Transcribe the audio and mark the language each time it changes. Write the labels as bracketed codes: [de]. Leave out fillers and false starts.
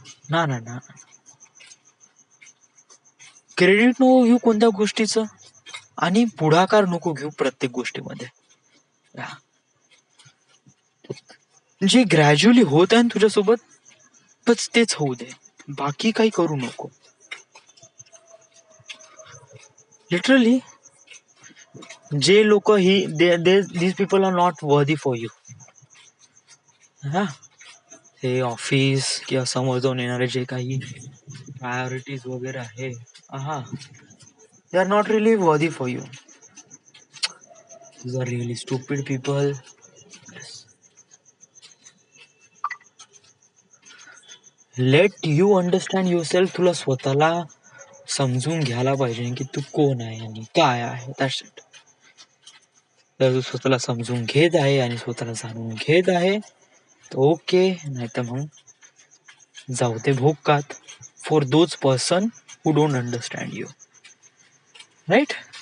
[mr] ना ना ना, क्रेडिट नको घेऊ कोणत्या गोष्टीचं आणि पुढाकार नको घेऊ प्रत्येक गोष्टीमध्ये. जे ग्रॅज्युअली होत आहे तुझ्यासोबत बस तेच होऊ दे, बाकी काही करू नको. [en] literally [mr] जे लोक ही [en] These people are not worthy for you. [mr] हा, हे ऑफिस किंवा समोर जाऊन येणारे जे काही प्रायोरिटीज वगैरे आहे, हा, [en] They are not really worthy for you. These are really stupid people. Let you understand yourself. [mr] तुला स्वतःला समजून घ्यायला पाहिजे की तू कोण आहे आणि काय आहे. [en] That's it. [mr] जर तू स्वतःला समजून घेत आहे आणि स्वतःला जाणून घेत आहे तर ओके, नाही तर मग जाऊ दे भोकात. [en] For those person who don't understand you. Right.